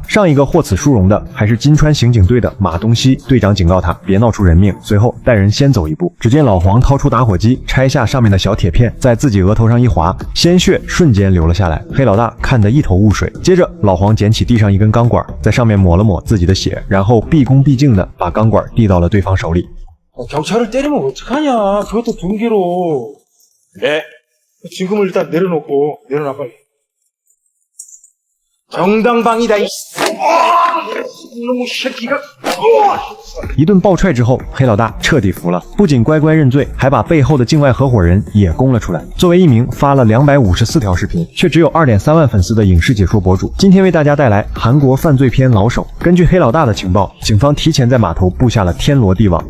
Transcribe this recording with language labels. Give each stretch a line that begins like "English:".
Chinese: 上一个获此殊荣的还是金川刑警队的马东锡队长，警告他别闹出人命，随后带人先走一步。只见老黄掏出打火机，拆下上面的小铁片，在自己额头上一划，鲜血瞬间流了下来。黑老大看得一头雾水。接着，老黄捡起地上一根钢管，在上面抹了抹自己的血。然后毕恭毕敬地把钢管递到了对方手里。
Korean: 경찰을 때리면 어떡하냐? 그것도 둔기로. 네. 지금을 일단 내려놓고 내려놔 빨리. 정당방위다 이 이놈의 새끼가.
Chinese: 一顿暴踹之后，黑老大彻底服了，不仅乖乖认罪，还把背后的境外合伙人也供了出来。作为一名发了254条视频却只有2.3万粉丝的影视解说博主，今天为大家带来韩国犯罪片老手。根据黑老大的情报，警方提前在码头布下了天罗地网。